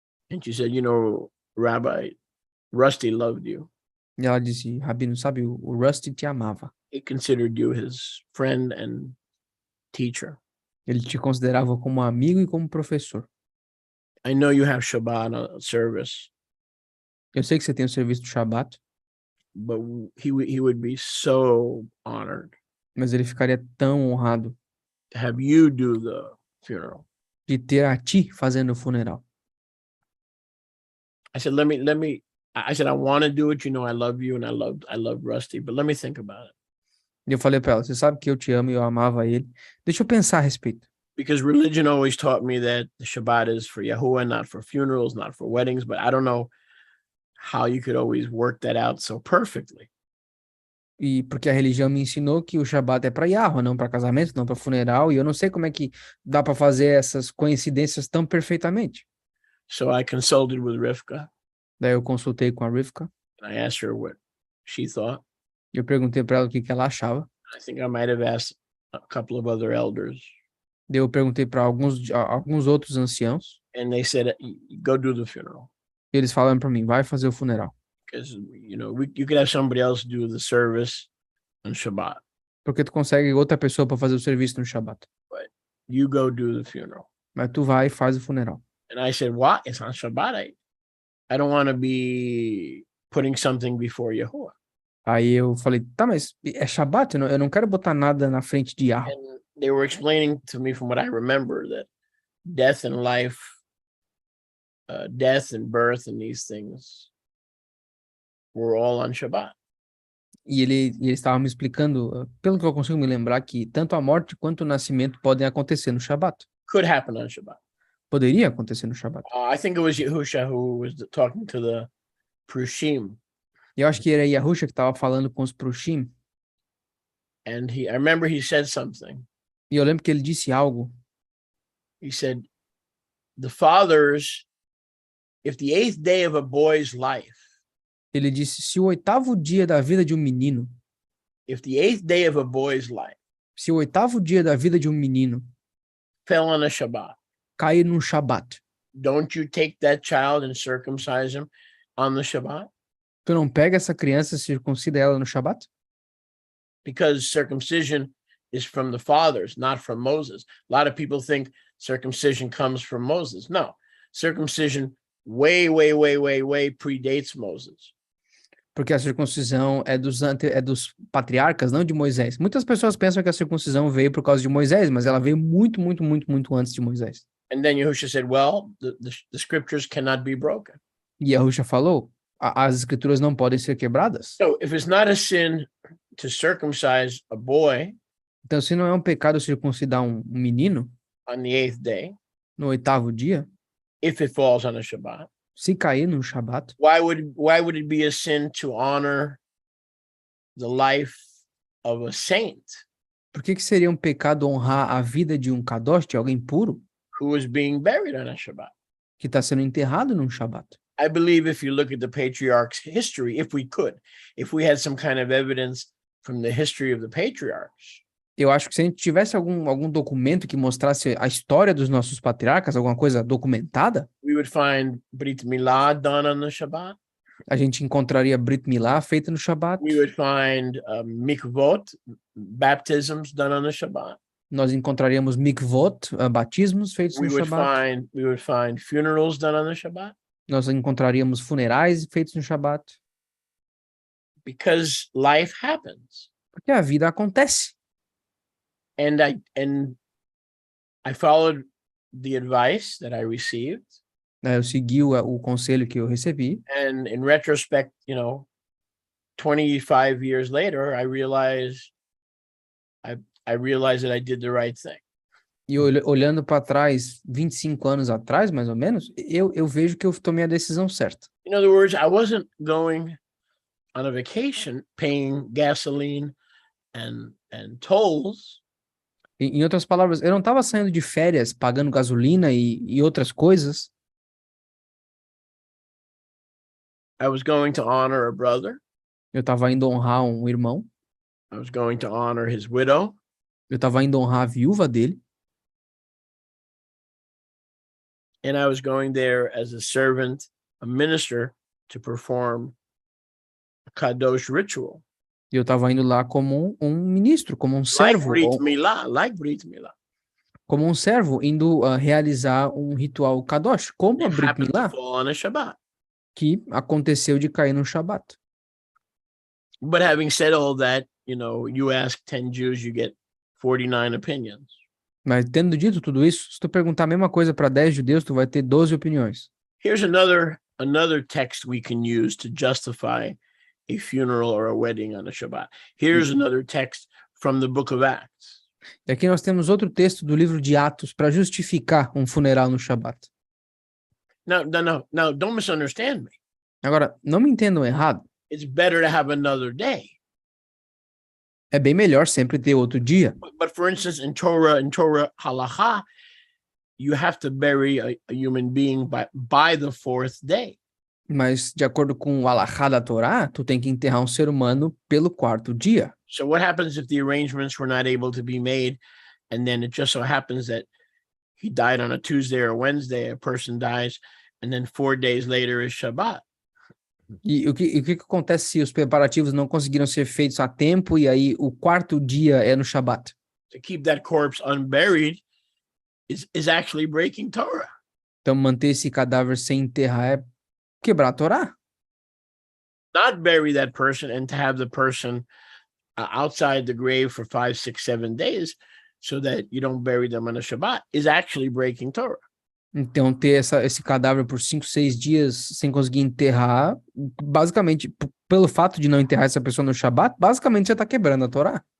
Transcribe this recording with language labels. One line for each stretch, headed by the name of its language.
English: And she said, Rabbi, Rusty loved you.
Portuguese: E ela disse: Rabino, sabe, o Rusty te amava.
English: He considered you his friend and teacher.
Portuguese: Ele te considerava como amigo e como professor.
English: I know you have Shabbat service,
Portuguese: Eu sei que você tem o serviço do Shabat,
English: but he would be so honored
Portuguese: mas ele ficaria tão honrado
English: to have you do the funeral.
Portuguese: de ter a ti fazendo o funeral.
English: I said, I said, I want to do it. I love you and I love Rusty, but let me think about it.
Portuguese: E eu falei para ela: você sabe que eu te amo e eu amava ele. Deixa eu pensar a respeito.
English: Because religion always taught me that the Shabbat is for Yahuwah, not for funerals, not for weddings, but I don't know how you could always work that out so perfectly.
Portuguese: E porque a religião me ensinou que o Shabat é para Yahweh, não para casamento, não para funeral, e eu não sei como é que dá para fazer essas coincidências tão perfeitamente.
English: So I consulted with Rivka.
Portuguese: Daí eu consultei com a Rivka.
English: And I asked her what she thought.
Portuguese: Eu perguntei para ela o que ela achava.
English: I think I might have asked a couple of other elders.
Portuguese: Daí eu perguntei para alguns outros anciãos.
English: And they said, go do the funeral.
Portuguese: E eles falaram para mim: vai fazer o funeral.
English: Because, you could have somebody else do the service on Shabbat.
Portuguese: Porque tu consegue outra pessoa para fazer o serviço no Shabat.
English: But you go do the funeral.
Portuguese: Mas tu vai e faz o funeral.
English: And I said, what? It's on Shabbat. I don't want to be putting something before Yahuwah.
Portuguese: Aí eu falei: tá, mas é Shabat? Eu não quero botar nada na frente de Yahweh.
English: And they were explaining to me from what I remember that death and life, death and birth and these things were all on Shabbat.
Portuguese: E ele estava me explicando, pelo que eu consigo me lembrar, que tanto a morte quanto o nascimento podem acontecer no Shabat.
English: Could happen on Shabbat.
Portuguese: Poderia acontecer no Shabat.
English: I think it was Yehusha who was talking to the Prushim,
Portuguese: E eu acho que era Yahusha que estava falando com os Prushim.
English: and I remember he said something.
Portuguese: E eu lembro que ele disse algo.
English: He said, the fathers, if the 8th day of a boy's life,
Portuguese: Ele disse, se o 8º dia da vida de um menino,
English: if the 8th day of a boy's life
Portuguese: se o 8º dia da vida de um menino
English: fell on a Shabbat,
Portuguese: cair num Shabat,
English: don't you take that child and circumcise him on the Shabbat?
Portuguese: tu não pega essa criança e circuncida ela no Shabat?
English: Because circumcision is from the fathers, not from Moses. A lot of people think circumcision comes from Moses. No, circumcision way predates Moses.
Portuguese: Porque a circuncisão é dos patriarcas, não de Moisés. Muitas pessoas pensam que a circuncisão veio por causa de Moisés, mas ela veio muito antes de Moisés.
English: And then Yehusha said, well, the scriptures cannot be broken.
Portuguese: E Yahusha falou, as escrituras não podem ser quebradas.
English: So if it's not a sin to circumcise a boy
Portuguese: Então, se não é um pecado circuncidar um menino
English: on the 8th day,
Portuguese: no 8º dia,
English: if it falls on a Shabbat,
Portuguese: se cair no Shabat,
English: why would it be a sin to honor the life of a saint
Portuguese: por que seria um pecado honrar a vida de um kadosh, de alguém puro,
English: who is being buried on a Shabbat?
Portuguese: que está sendo enterrado num Shabat?
English: I believe if you look at the patriarchs' history, if we had some kind of evidence from the history of the patriarchs,
Portuguese: Eu acho que se a gente tivesse algum documento que mostrasse a história dos nossos patriarcas, alguma coisa documentada,
English: we would find Brit Milah done on the Shabbat.
Portuguese: a gente encontraria Brit Milá feita no Shabat,
English: We would find mikvot, baptisms done on the Shabbat.
Portuguese: nós encontraríamos mikvot, batismos feitos no Shabat,
English: We would find funerals done on the Shabbat,
Portuguese: nós encontraríamos funerais feitos no Shabat,
English: because life happens.
Portuguese: porque a vida acontece.
English: And I followed the advice that I received.
Portuguese: Eu segui o conselho que eu recebi,
English: And in retrospect, 25 years later, I realized that I did the right thing.
Portuguese: e olhando para trás, 25 anos atrás, mais ou menos, eu vejo que eu tomei a decisão certa.
English: In other words, I wasn't going on a vacation paying gasoline and tolls.
Portuguese: Em outras palavras, eu não estava saindo de férias, pagando gasolina e outras coisas.
English: I was going to honor a brother.
Portuguese: Eu estava indo honrar um irmão.
English: I was going to honor his widow.
Portuguese: Eu estava indo honrar a viúva dele.
English: And I was going there as a servant, a minister, to perform a kadosh ritual.
Portuguese: E eu estava indo lá como um ministro, como um servo.
English: Like Brit Milah.
Portuguese: Como um servo indo realizar um ritual kadosh, como a
English: It
Hebrew: Brit
English: happened to
Hebrew: Milá,
English: fall on a Shabbat.
Portuguese: que aconteceu de cair no Shabat.
English: But having said all that, you ask 10 Jews, you get 49 opinions.
Portuguese: Mas tendo dito tudo isso, se tu perguntar a mesma coisa para 10 judeus, tu vai ter 12 opiniões.
English: Here's another text we can use to justify a funeral or a wedding on a Shabbat. Here's another text from the book of Acts.
Portuguese: E aqui nós temos outro texto do livro de Atos para justificar um funeral no Shabat.
English: Now, don't misunderstand me.
Portuguese: Agora, não me entendam errado.
English: It's better to have another day.
Portuguese: É bem melhor sempre ter outro dia.
English: But for instance, in Torah halacha, you have to bury a human being by the 4th day.
Portuguese: Mas, de acordo com o alahá da Torá, tu tem que enterrar um ser humano pelo 4º dia.
English: So what happens if the arrangements were not able to be made, and then it just so happens that he died on a Tuesday or Wednesday, a person dies, and then 4 days later is Shabbat?
Portuguese: E o que acontece se os preparativos não conseguiram ser feitos a tempo e aí o 4º dia é no Shabat?
English: To keep that corpse unburied is actually breaking Torah.
Portuguese: Então, manter esse cadáver sem enterrar é quebrar a Torá.
English: Not bury that person and to have the person outside the grave for 5, 6, 7 days so that you don't bury them on a Shabbat is actually breaking Torah.
Portuguese: Então, ter esse cadáver por 5, 6 dias sem conseguir enterrar, basicamente, pelo fato de não enterrar essa pessoa no Shabat, basicamente você está quebrando a Torá.